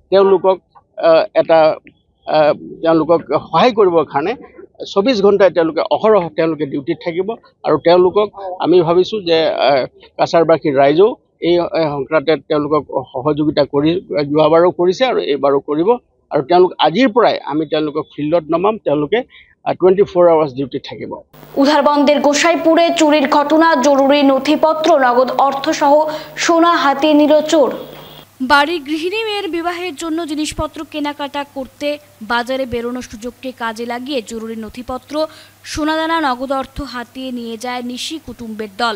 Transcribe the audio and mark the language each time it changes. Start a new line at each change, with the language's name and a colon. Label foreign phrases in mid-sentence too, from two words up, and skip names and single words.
Assamese: তেওঁলোকক সহায় কৰিবৰ কাৰণে 24 ঘণ্টাই তেওঁলোকে অহৰহ তেওঁলোকে ডিউটিত থাকিব আৰু তেওঁলোকক আমি ভাবিছোঁ যে কাছাৰবাসীৰ ৰাইজেও এই সংক্ৰান্তে তেওঁলোকক সহযোগিতা কৰি যোৱাবাৰো কৰিছে আৰু এইবাৰো কৰিব আৰু তেওঁলোক আজিৰ পৰাই আমি তেওঁলোকক ফিল্ডত নমাম তেওঁলোকে 24 আৱার্স ডিউটি থাকিব।
Bangla: উধারবন্দের গোসাইপুরে চুরির ঘটনা, জরুরি নথিপত্র, নগদ অর্থসহ সোনা হাতিয়ে নিল চোর। বাড়ির গৃহিণী মেয়ের বিবাহের জন্য জিনিসপত্র কেনাকাটা করতে বাজারে বেরোনোর সুযোগকে কাজে লাগিয়ে জরুরি নথিপত্র, সোনাদানা, নগদ অর্থ হাতিয়ে নিয়ে যায় নিশি কুটুম্বের দল।